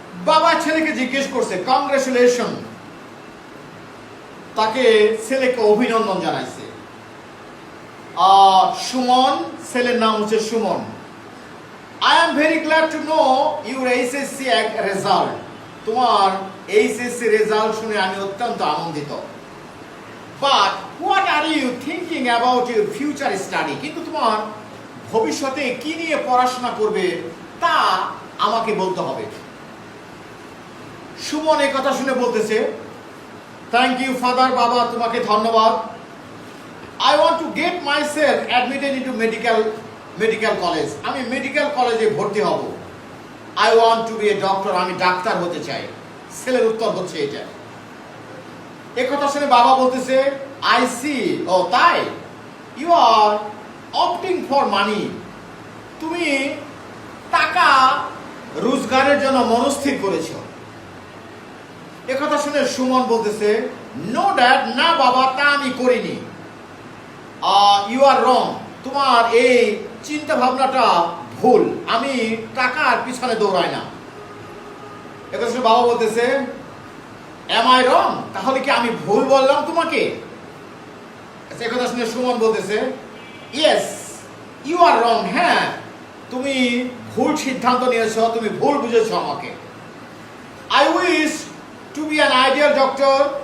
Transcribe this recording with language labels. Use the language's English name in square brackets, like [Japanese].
[Bangla] বাবা ছেলেকে জিজ্ঞেস করছে কংগ্রেচুলেশন, তাকে ছেলেকে অভিনন্দন জানাইছে। সুমন, ছেলের নাম হচ্ছে Suman. [English] I am very glad to know your HSC result. [Bangla] তোমার HSC রেজাল্ট শুনে আমি অত্যন্ত আনন্দিত। [English] But what are you thinking about your future study? [Bangla] কিন্তু তোমার ভবিষ্যতে কি নিয়ে পড়াশোনা করবে তা আমাকে বলতে হবে। সুমন এই কথা শুনে বলতেছে, [English] thank you father, [Bangla] বাবা তোমাকে ধন্যবাদ। [English] I want to get myself admitted into medical college. [Bangla] আমি মেডিকেল কলেজে ভর্তি হব। [English] I want to be a doctor. [Bangla] আমি ডাক্তার হতে চাই। ছেলের উত্তর হচ্ছে এটা। এই কথা শুনে বাবা বলতেছে, [English] I see. [Bangla] ও তাই? [English] You are opting for money. [Bangla] তুমি টাকা রোজগারের জন্য মনস্থির করেছো। এই কথা শুনে সুমন বলতেছে, [English] No dad, [Bangla] না বাবা, তা আমি করিনি। [English] You are wrong. [Bangla] তোমার এই চিন্তা ভাবনাটা ভুল। আমি টাকার পিছনে দৌড়াই না। এটা শুনে বাবা বলতেছে, [English] Am I wrong? [Bangla] তাহলে কি আমি ভুল বললাম তোমাকে? এই কথা শুনে সুমন বলতেছে, [English] Yes, you are wrong. [Bangla] হ্যাঁ, তুমি ভুল সিদ্ধান্ত নিয়েছো, তুমি ভুল বুঝেছো আমাকে। [English] I wish to be an ideal doctor.